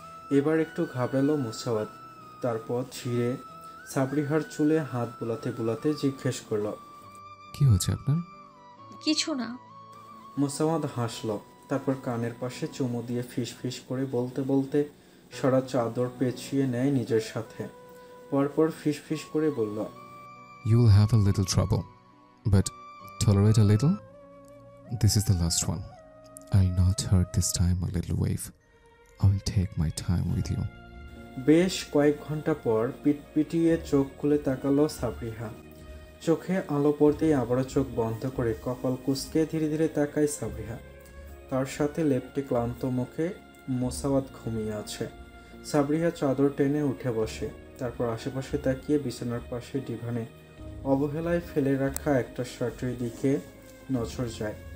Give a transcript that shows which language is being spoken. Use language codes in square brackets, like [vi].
[bn] এবার একটু ঘাবড়ালো মোসাওয়াত। তারপর ধীরে সাবরিহার চুলে হাত বুলাতে বুলাতে জিজ্ঞেস করল। কি হয়েছে আপনার? কিছু না। মোসাওয়াত হাসল। তারপর কানের পাশে চুমু দিয়ে ফিস ফিস করে বলতে বলতে সারা চাদর পেঁচিয়ে নেয় নিজের সাথে। পরপর ফিস ফিস করে বলল, [en] You'll have a little trouble, but tolerate a little. This is the last one. I'll not hurt this time a little wave. I will take my time with you. [bn] বেশ কয়েক ঘন্টা পর পিটপিটিয়ে চোখ খুলে তাকালো সাবরিহা। চোখে আলো পড়তেই আবারও চোখ বন্ধ করে কপাল কুঁচকে ধীরে ধীরে তাকায় সাবরিহা। তার সাথে লেপ্টে ক্লান্ত মুখে মোসাওয়াত ঘুমিয়ে আছে। সাবরিহা চাদর টেনে উঠে বসে। তারপর আশেপাশে তাকিয়ে বিছানার পাশে ডিভানে অবহেলায় ফেলে রাখা একটা শার্টের দিকে নজর যায়।